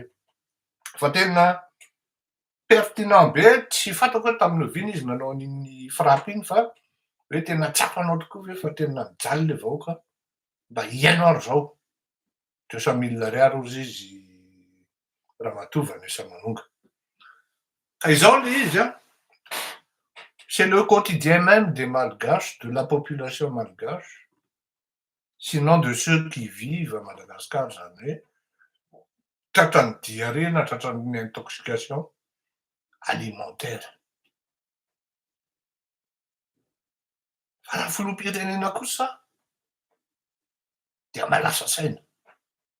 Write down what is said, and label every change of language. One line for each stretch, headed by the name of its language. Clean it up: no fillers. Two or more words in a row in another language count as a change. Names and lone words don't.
Malagasy: Fa tena pertinent be, tsy fantako hoe tamin'ny ovina izy nanao an'iny frappe iny fa hoe tena tsapanao tokoa ve fa tena mijaly le vahoaka mba iaino ary zao. 200 000 ariary ozy izy ramatoa Vanessa Manonga. Ka izao le izy
French: c'est le quotidien même des Malgaches, de la population malgache, sinon de ceux qui vivent à Madagascar
Malagasy: zany hoe tratran'ny diarrhée na tratran'ny intoxication alimentaire. Fa raha filoham-pirenena kosa dia mahalasa saina.